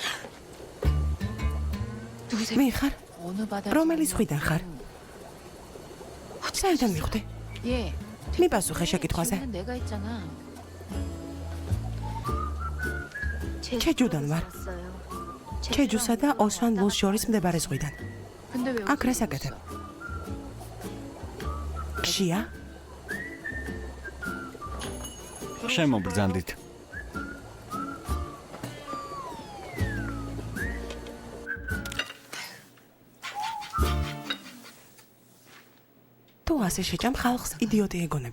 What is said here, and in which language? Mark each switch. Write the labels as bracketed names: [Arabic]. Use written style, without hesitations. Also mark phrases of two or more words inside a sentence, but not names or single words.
[Korean] 누구세요? [Georgian] ვინ ხარ? [Korean] 어느 바다? [Georgian] რომელი ზღვიდან ხარ? საიდან მიხვდი? [Korean] 예. [Georgian] მიპასუხე შეკითხვაზე. [Korean] 집에는 내가 있잖아. [Georgian] ჩეჯუდან ვარ. ჩეჯუსა და ოსვან ლუს შორის მდებარე ზღვიდან. [Korean] 근데 왜? [Georgian] აქ რას აკეთებ? ხშია? შემობრძანდით. თუ ასე შეჭამ ხალხს იდიოტი ეგონები.